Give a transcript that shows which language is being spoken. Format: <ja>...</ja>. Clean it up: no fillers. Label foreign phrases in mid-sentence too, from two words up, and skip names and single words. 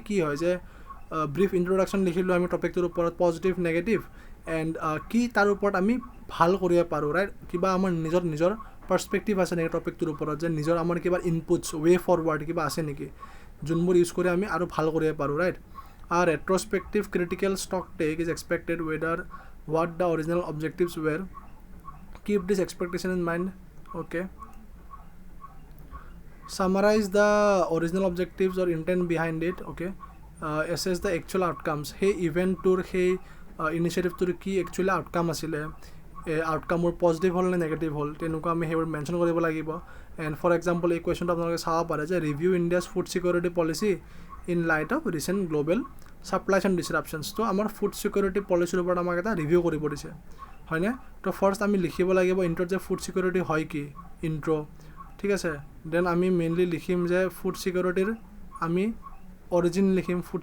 <as>কি হয় যে</as> <en>brief introduction</en> <as>লিখিলোঁ আমি টপিকটোৰ ওপৰত</as> <en>positive negative and</en> <as>কি তাৰ ওপৰত আমি ভাল কৰিব পাৰোঁ ৰাইট কিবা আমাৰ নিজৰ পাৰ্চপেক্টিভ আছে নেকি টপিকটোৰ ওপৰত যে নিজৰ আমাৰ কিবা</as> <en>inputs way forward</en> <as>কিবা আছে নেকি যোনবোৰ ইউজ কৰি আমি আৰু ভাল কৰিব পাৰোঁ ৰাইট</as> <en>a retrospective critical stock take is expected whether what the original objectives were keep this expectation in mind okay summarize the original objectives or intent behind it okay assess the actual outcomes</en> <as>এই ইভেণ্টটোৰ এই ইনিচিয়েটিভটোৰ কি এক্সুৱেলি আউটকাম আছিলে আউটকাম অৰ পজিটিভ হ'ল নে নেগেটিভ হ'ল তেনেকুৱা আমি এইবোৰ মেনচন কৰিব লাগিব</as> <en>and for example</en> <as>এই কুৱেশ্যনটো আপোনালোকে চাব পাৰে যে</as> <en>review India's food security policy in light of recent global supply chain disruptions</en> <as>তো আমাৰ</as> <en>food security policyৰ</en> <as>ওপৰত আমাক এটা ৰিভিউ কৰিব দিছে হয়নে তো ফাৰ্ষ্ট আমি লিখিব লাগিব ইণ্ট্ৰত যে</as> <en>food security</en> <as>হয় কি ইণ্ট্ৰ ঠিক আছে দেন আমি মেইনলি লিখিম যে</as> <en>food securityৰ</en> <as>আমি অৰিজিন লিখিম ফুড</as>